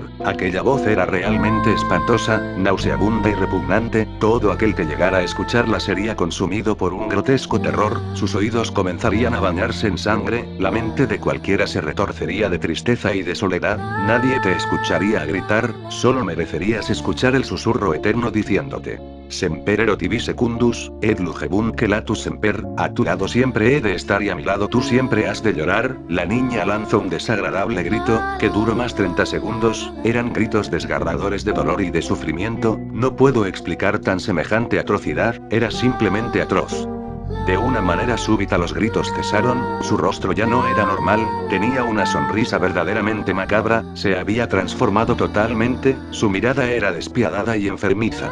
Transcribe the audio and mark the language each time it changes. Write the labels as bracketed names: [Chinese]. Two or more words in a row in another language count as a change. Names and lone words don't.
[Spanish] Aquella voz era realmente espantosa, nauseabunda y repugnante. Todo aquel que llegara a escucharla sería consumido por un grotesco terror, sus oídos comenzarían a bañarse en sangre, la mente de cualquiera se retorcería de tristeza y de soledad. Nadie te escucharía gritar, solo merecerías escuchar el susurro eterno diciéndote: [Latin] Semper ero tibi secundus, et lugebunque latus semper, [Spanish] a tu lado siempre he de estar y a mi lado tú siempre has de llorar. La niña lanzó un desagradable grito, que duró más 30 segundos, eran gritos desgarradores de dolor y de sufrimiento. No puedo explicar tan semejante atrocidad, era simplemente atroz. De una manera súbita los gritos cesaron, su rostro ya no era normal, tenía una sonrisa verdaderamente macabra, se había transformado totalmente, su mirada era despiadada y enfermiza.